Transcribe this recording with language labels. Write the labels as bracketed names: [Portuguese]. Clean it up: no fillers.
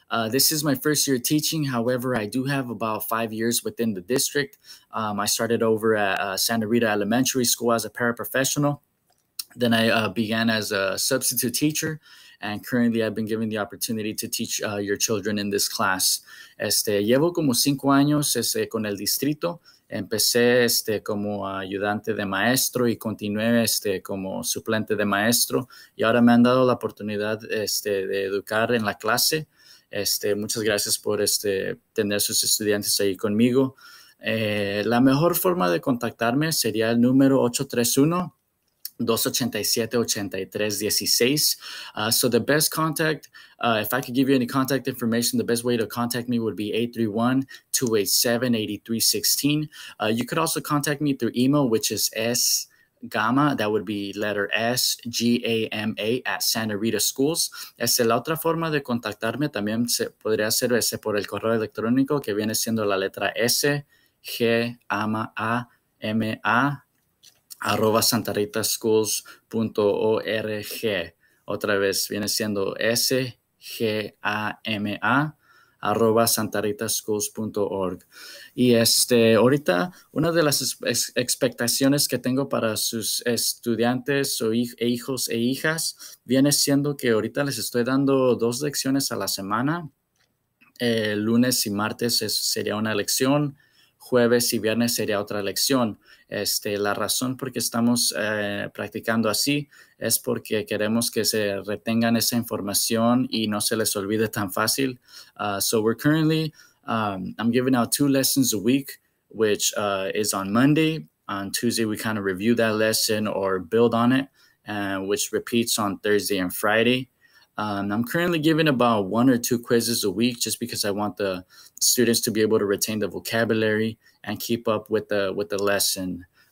[English] This is my first year teaching. However, I do have about 5 years within the district. I started over at Santa Rita Elementary School as a paraprofessional. Then I began as a substitute teacher. And currently, I've been given the opportunity to teach your children in this class. [Spanish] Llevo como 5 años con el distrito. Empecé como ayudante de maestro y continué como suplente de maestro. Y ahora me han dado la oportunidad de educar en la clase. Muchas gracias por tener sus estudiantes ahí conmigo. La mejor forma de contactarme sería el número 831-287-8316. [English] So the best contact, if I could give you any contact information, the best way to contact me would be 831-287-8316. You could also contact me through email, which is sgama, that would be letter S, G-A-M-A, at Santa Rita Schools. [Spanish] La otra forma de contactarme también podría ser por el correo electrónico, que viene siendo la letra S, G-A-M-A, @santaritasschools.org. Otra vez viene siendo SGAMA @santaritasschools.org. Y ahorita una de las expectaciones que tengo para sus estudiantes o hijos e hijas viene siendo que ahorita les estoy dando 2 lecciones a la semana. Lunes y martes sería una lección. Jueves y viernes sería otra lección. La razón por qué estamos practicando así es porque queremos que se retengan esa información y no se les olvide tan fácil. [English] So we're currently, I'm giving out 2 lessons a week, which is on Monday. On Tuesday, we kind of review that lesson or build on it, which repeats on Thursday and Friday. I'm currently giving about 1 or 2 quizzes a week just because I want the students to be able to retain the vocabulary and keep up with the lesson.